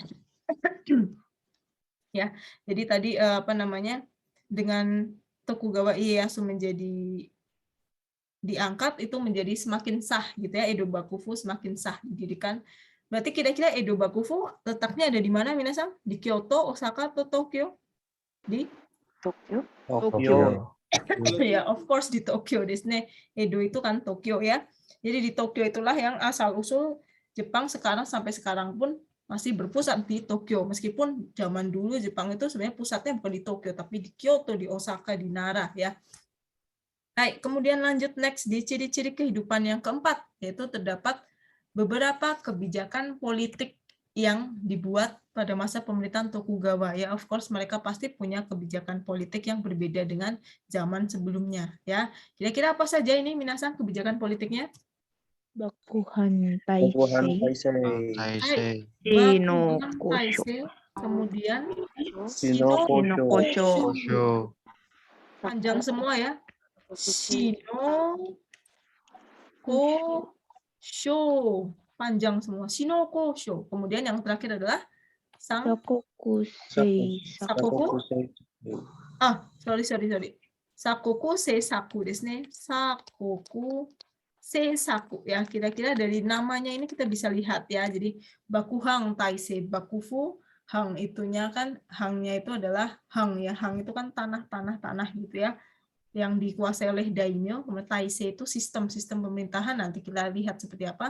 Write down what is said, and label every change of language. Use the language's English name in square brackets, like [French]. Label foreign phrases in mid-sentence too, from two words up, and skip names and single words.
[Indonesian] Ya, jadi tadi apa namanya dengan Tokugawa Ieyasu menjadi diangkat itu menjadi semakin sah gitu ya, Edo Bakufu semakin sah didirikan. Berarti kira-kira Edo Bakufu letaknya ada di mana minasang? Di Kyoto, Osaka, atau Tokyo? Di Tokyo. Ya, [English] of course [Indonesian] di Tokyo. Disney Edo itu kan Tokyo ya. Jadi di Tokyo itulah yang asal-usul Jepang sekarang sampai sekarang pun masih berpusat di Tokyo. Meskipun zaman dulu Jepang itu sebenarnya pusatnya bukan di Tokyo, tapi di Kyoto, di Osaka, di Nara ya. Baik, kemudian lanjut next di ciri-ciri kehidupan yang keempat, yaitu terdapat beberapa kebijakan politik yang dibuat pada masa pemerintahan Tokugawa. Ya, [English] of course [Indonesian] mereka pasti punya kebijakan politik yang berbeda dengan zaman sebelumnya. Ya, kira-kira apa saja ini minasan kebijakan politiknya? Bakuhan Taisei. Bakuhan Taisei. Kemudian Shinokosho. Panjang semua ya. Shinokosho. Sho, panjang semua. Shinoko Sho. Kemudian yang terakhir adalah sang Sakokusei [Japanese] Sakoku. Sorry. Sakoku Seisaku desu ne. [Indonesian] Sakoku Seisaku ya. Kira-kira dari namanya ini kita bisa lihat ya. Jadi bakuhang taisei, bakufu, hang itunya kan, hangnya itu adalah hang ya. Hang itu kan tanah gitu ya, yang dikuasai oleh daimyo. Kemudian taisei itu sistem pemerintahan, nanti kita lihat seperti apa.